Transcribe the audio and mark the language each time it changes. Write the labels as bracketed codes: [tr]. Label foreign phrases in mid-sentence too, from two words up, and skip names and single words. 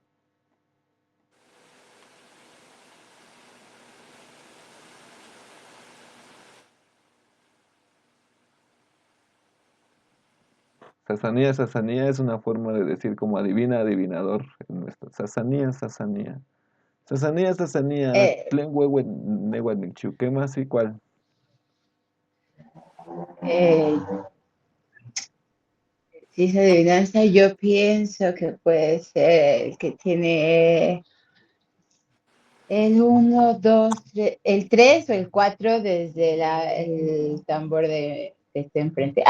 [nah] Sasanía, Sasanía [es] es una forma de decir como adivina, adivinador en nuestro. [nah] Sasanía, Sasanía. Sasanía, Sasanía. Eh, Tlen huehuet nehuat nikchu. [es] ¿Qué más y cuál? eh, si es adivinanza, yo pienso que puede ser el que tiene el 1, 2, 3, el 3 o el 4 desde el tambor de este enfrente.